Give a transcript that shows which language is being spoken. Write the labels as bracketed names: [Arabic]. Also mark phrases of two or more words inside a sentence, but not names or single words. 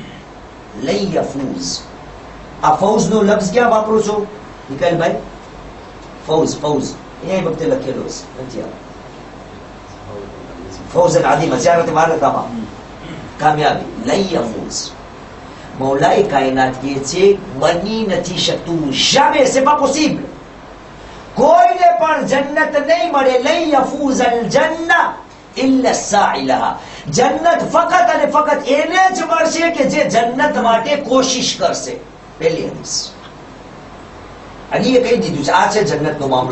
[Arabic] لن يفوز, [Gujarati] આ ફૌઝ નો લફ્ઝ ક્યાં વાપરો છો નિકાલભાઈ? ફૌઝ, ફૌઝ એ વખતે લખેલો છે, નથી આવે. ફૌઝ આદિમ હજારત મારકામાં કામયાબી. [Arabic] لن يفوز, [Gujarati] મૌલાએ કાયનાત કહે છે બની નથી શકતું. [French] jamais c'est pas possible. [Gujarati] કોઈને પણ જન્નત નહીં મળે. [Arabic] لن يفوز الجنة إلا ساع لها. [Gujarati] જન્નત ફકત અને ફકત એને જ મળશે કે જે જન્નત માટે કોશિશ કરશે. પહેલી હદીસ અલીએ કહી દીધું છે આ છે જન્નતનો મામલો.